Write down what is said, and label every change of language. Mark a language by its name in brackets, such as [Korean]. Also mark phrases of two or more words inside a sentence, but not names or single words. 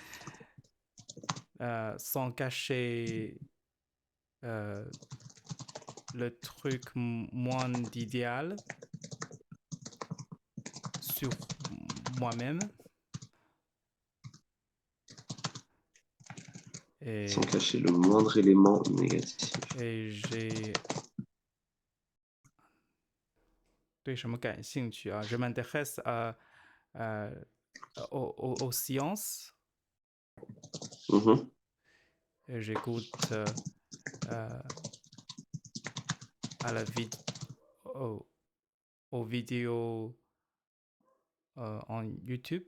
[French] sans cacher euh, le truc moins d'idéal sur moi-même. Sans Et, cacher le moindre élément négatif. et j'ai [Chinese] 对什么感兴趣啊 [French] ？Je m'intéresse aux sciences. Mhm. Et j'écoute à la aux, aux vidéos en YouTube,